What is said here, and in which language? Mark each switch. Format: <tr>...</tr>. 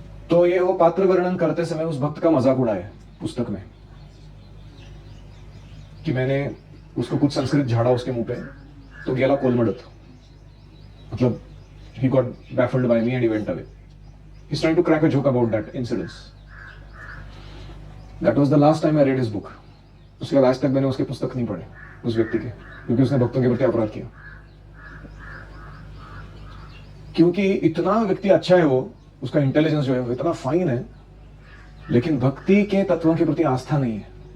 <hi>तो ये वो पात्र वर्णन करते समय उस भक्त का मजाक उड़ाया पुस्तक में कि मैंने उसको कुछ संस्कृत झाड़ा उसके मुंह पे, तो</hi> <mr>गेला कोलमडत,</mr> <hi>मतलब</hi> <en>he got baffled by me and he went away. He's trying to crack a joke about that incident. That was the last time I read his book.</en> <hi>उसके बाद आज तक मैंने उसकी पुस्तक नहीं पढ़ी उस व्यक्ति के, क्योंकि उसने भक्तों के प्रति अपराध किया। क्योंकि इतना व्यक्ति अच्छा है, वो उसका इंटेलिजेंस जो है वो इतना फाइन है, लेकिन भक्ति के तत्वों के प्रति आस्था नहीं है।</hi>